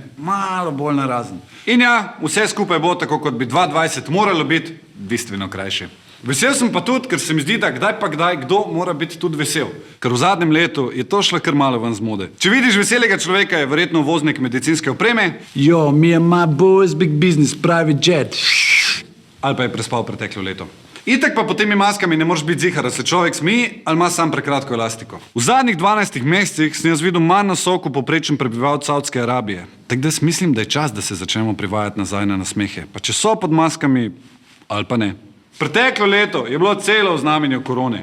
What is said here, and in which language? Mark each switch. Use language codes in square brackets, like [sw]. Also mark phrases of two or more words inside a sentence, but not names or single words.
[sl] Malo bolj narazen. In ja, vse skupaj bo tako, kot bi 2020 moralo biti, bistveno krajše. Vesel sem pa tudi, ker se mi zdi, da kdaj pa kdaj kdo mora biti tudi vesel. Ker v zadnjem letu je to šlo kar malo ven z mode. Če vidiš veselega človeka, je verjetno voznik medicinske opreme. [en] Yo, me and my boys, big business, private jet. [sl] Ali pa je prespal preteklo leto. Itak pa pod temi maskami ne moreš biti zihar, da se človek smeji ali ima sam prekratko elastiko. V zadnjih 12 mesecih sem jaz videl manj nasokov povprečen prebivalcev Saudske Arabije. Tako da mislim, da je čas, da se začnemo privajati nazaj na nasmehe. Pa če so pod maskami, ali pa ne. Preteklo leto je bilo celo v znamenju korone.